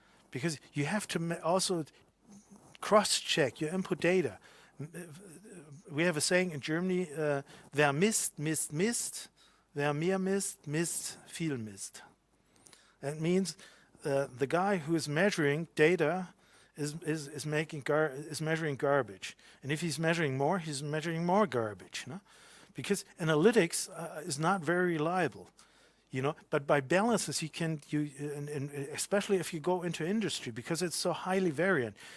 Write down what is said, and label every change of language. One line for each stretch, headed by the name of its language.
English: Because you have to also cross-check your input data. We have a saying in Germany,
German: wer misst, misst, misst. Wer mehr misst, misst viel Mist.
English: That means the guy who is measuring data is measuring garbage. And if he's measuring more garbage. No? Because analytics is not very reliable. But by balances and especially if you go into industry, because it's so highly variant.